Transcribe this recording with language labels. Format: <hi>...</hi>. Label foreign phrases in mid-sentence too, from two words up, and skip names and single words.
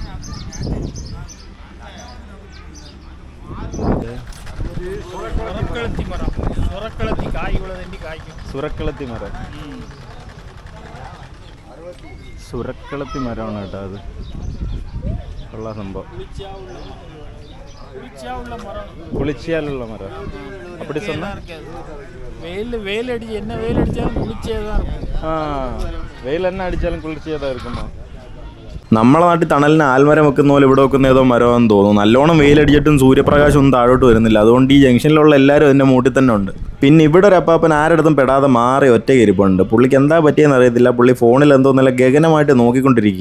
<ml>സുരക്കളത്തി മരം, സുരക്കളത്തി മരമാണ് കേട്ടോ അത്. ഉള്ള സംഭവം കുളിച്ചാലുള്ള മരം.</ml> <ta>அப்படி சொன்னா வெயில் அடிச்சு என்ன வெயில் அடிச்சாலும் குளிர்ச்சியாக தான் இருக்கும்.</ta> <ml>വെയിൽ എന്നെ അടിച്ചാലും കുളിർച്ചയാ ഇരിക്കുമോ? നമ്മളെ നാട്ടിൽ തണലിന് ആൽമരം വെക്കുന്ന പോലെ ഇവിടെ വെക്കുന്ന ഏതോ മരമാണെന്ന് തോന്നുന്നു. നല്ലോണം വെയിലടിച്ചിട്ടും സൂര്യപ്രകാശം ഒന്നും താഴോട്ട് വരുന്നില്ല. അതുകൊണ്ട് ഈ ജംഗ്ഷനിലുള്ള എല്ലാവരും എൻ്റെ മൂട്ടിൽ തന്നെ ഉണ്ട്. പിന്നെ ഇവിടെ ഒരു അപ്പാപ്പൻ ആരടുത്തും പെടാതെ മാറി ഒറ്റയ്ക്ക് ഇരിപ്പുണ്ട്. പുള്ളിക്ക് എന്താ പറ്റിയെന്ന് അറിയത്തില്ല. പുള്ളി ഫോണിൽ എന്തോ നല്ല ഗഗനമായിട്ട് നോക്കിക്കൊണ്ടിരിക്കുക.</ml>